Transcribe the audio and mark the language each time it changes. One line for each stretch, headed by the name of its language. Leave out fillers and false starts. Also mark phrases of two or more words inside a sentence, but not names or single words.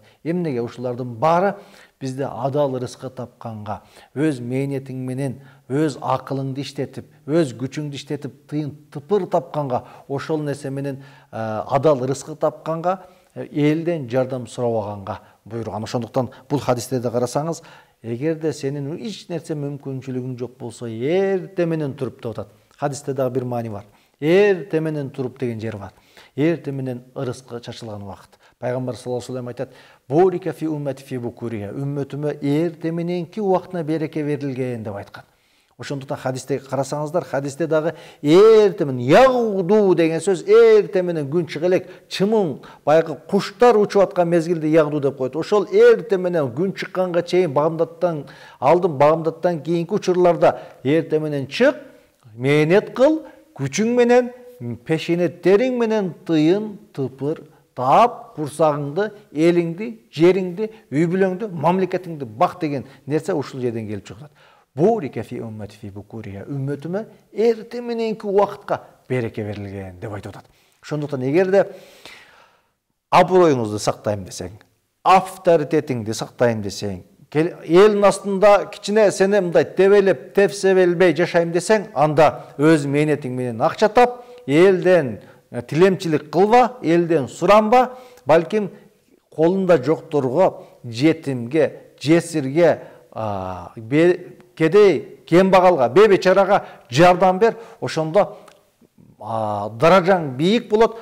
Kyrgyz: Эмнеге ушулардын баары бизде адал рызкы тапканга, өз мээнетиң менен, өз акылыңды иштетип, өз күчүңдү иштетип, тыйын тыпыр тапканга, ошол нерсе менен адал рызкы тапканга, элден жардам сурабаганга буйруган. Ошондуктан бул хадистерди карасаңыз, эгерде сенин эч нерсе мүмкүнчүлүгүң жок болсо, эрте менен туруп деп атат. Хадисте дагы бир маани бар. Эрте менен туруп деген жер бар. Эрте менен ырыскы чачылган убакыт. Пайгамбар
Arabic: صلى الله عليه وسلم
Kyrgyz: айтат:
Arabic: "بورك في أمتي في بكورها",
Kyrgyz: үммөтүмө эрте мененки убактына береке берилген деп айткан. Ошондуктан хадисте карасаңыздар, хадисте дагы эрте менен ягду деген сөз эрте менен күн чыга элек, чымын баягы куштар учуп аткан мезгилде ягду деп коет. Ошол эрте менен күн чыкканга чейин багымдаттан алдын, багымдаттан кийинки учурларда эрте менен чык, мээнет кыл, күчүң менен, пешенеттериң менен тыйын тыпыр таап, курсагыңды, элиңди, жериңди, үй бүлөңдү, мамлекетиңди бак деген нерсе ушул жерден келип чыгат.
Arabic: بورك في أمتي في بكورها,
Kyrgyz: үммөтүмө эрте мененки убакытка береке берилген деп айтып атат. Ошондуктан эгерде аброюңузду сактайм десең, авторитетиңди сактайм десең, элдин астында кичине сени мындай тебелеп, тепсебелбей жашайм десең, анда өз мээнетиң менен акча тап, элден тилемчилик кылба, элден суранба, балким колунда жокторго, жетимге, жесирге, кедей, кембагалга, бейбечарага жардам бер, ошондо даражаң бийик болот.